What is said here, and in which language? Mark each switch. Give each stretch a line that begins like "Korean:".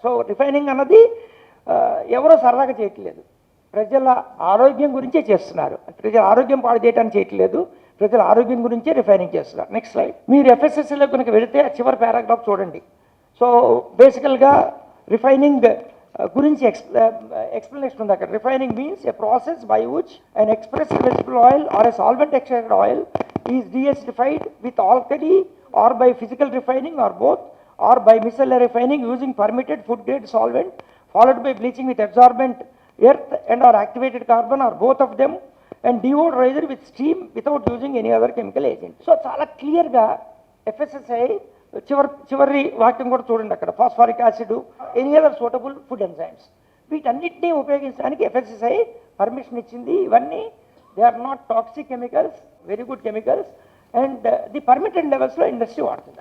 Telugu: So refining అన్నది ఎవరో సరదాగా చేయట్లేదు, ప్రజల ఆరోగ్యం గురించే చేస్తున్నారు. ప్రజల ఆరోగ్యం పాడు చేయడానికి చేయట్లేదు, ప్రజల ఆరోగ్యం గురించే రిఫైనింగ్ చేస్తున్నారు. Next slide. మీరు ఎఫ్ఎస్ఎస్సిలో కనుక వెళితే చివరి పారాగ్రాఫ్ చూడండి. సో బేసికల్గా రిఫైనింగ్ గురించి ఎక్స్ప్లెనేషన్ ఉంది అక్కడ.
English: Refining means a process by which an expressed vegetable oil or a solvent extracted oil is de-acidified with alkali or by physical refining or both, or by micellar refining using permitted food grade solvent followed by bleaching with absorbent earth and or activated carbon or both of them and deodorizer with steam without using any other chemical agent.
Telugu: So చాలా క్లియర్గా FSSI చివరి వాక్యం కూడా చూడండి అక్కడ. Phosphoric acid,
English: any other suitable food enzymes,
Telugu: వీటన్నిటినీ ఉపయోగించడానికి FSSI permission ఇచ్చింది.
English: ఇవన్నీ they are not toxic chemicals, very good chemicals, and the permitted లెవెల్స్లో industry వాడుతుంది.